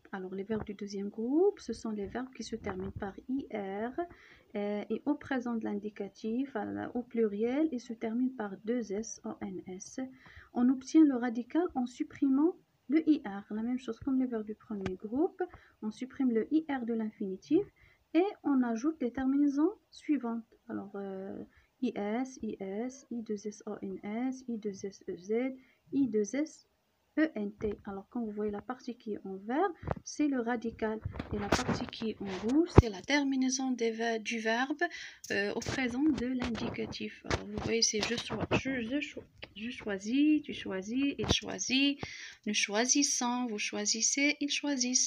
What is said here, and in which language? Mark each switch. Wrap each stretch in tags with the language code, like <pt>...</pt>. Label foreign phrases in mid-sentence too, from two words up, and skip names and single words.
<fr>Alors, les verbes du deuxième groupe, ce sont les verbes qui se terminent par IR et au présent de l'indicatif, au pluriel, et se terminent par 2S, ONS. On obtient le radical en supprimant le IR. La même chose comme les verbes du premier groupe. On supprime le IR de l'infinitif et on ajoute les terminaisons suivantes. Alors, IS, IS, I2S, ONS, I2S, EZ, I2S, ENT. Alors, quand vous voyez la partie qui est en vert, c'est le radical. Et la partie qui est en rouge, c'est la terminaison du verbe au présent de l'indicatif. Alors, vous voyez, c'est je choisis, tu choisis, il choisit, nous choisissons, vous choisissez, ils choisissent.</fr>